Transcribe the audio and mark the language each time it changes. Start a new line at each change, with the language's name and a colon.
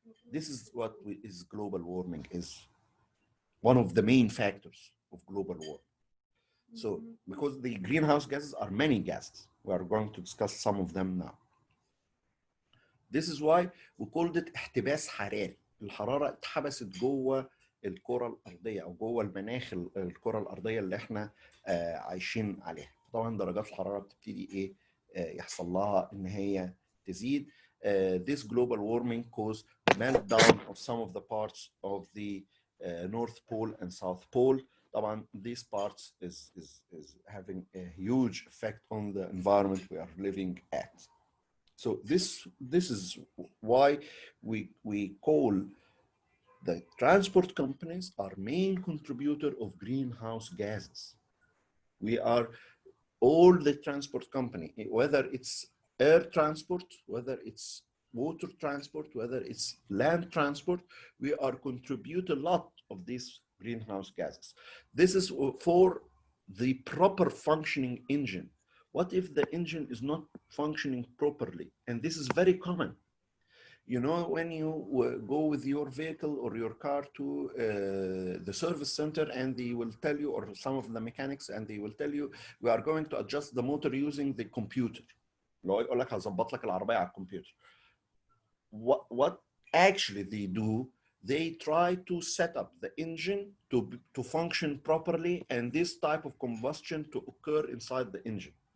English: This is what is global warming, is one of the main factors of global warming. So because the greenhouse gases are many gases, we are going to discuss some of them now. This is why we called it احتباس حراري.
Arabic: الحرارة اتحبست جوه الكرة الأرضية أو جوه المناخ الكرة الأرضية اللي احنا عايشين عليها. طبعا درجات الحرارة بتبتدي يحصل لها إن هي تزيد.
English: This global warming caused the meltdown of some of the parts of the North Pole and South Pole. طبعا these parts is having a huge effect on the environment we are living at. So this is why we call the transport companies our main contributor of greenhouse gases. We are all the transport company, whether it's air transport, whether it's water transport, whether it's land transport, we are contribute a lot of these greenhouse gases. This is for the proper functioning engine. What if the engine is not functioning properly? And this is very common. You know, when you go with your vehicle or your car to the service center, and they will tell you, or some of the mechanics, and they will tell you, we are going to adjust the motor using the computer.
Arabic: لو يقول لك هظبط لك العربية على الكمبيوter.
English: What actually they do, they try to set up the engine to function properly, and this type of combustion to occur inside the engine.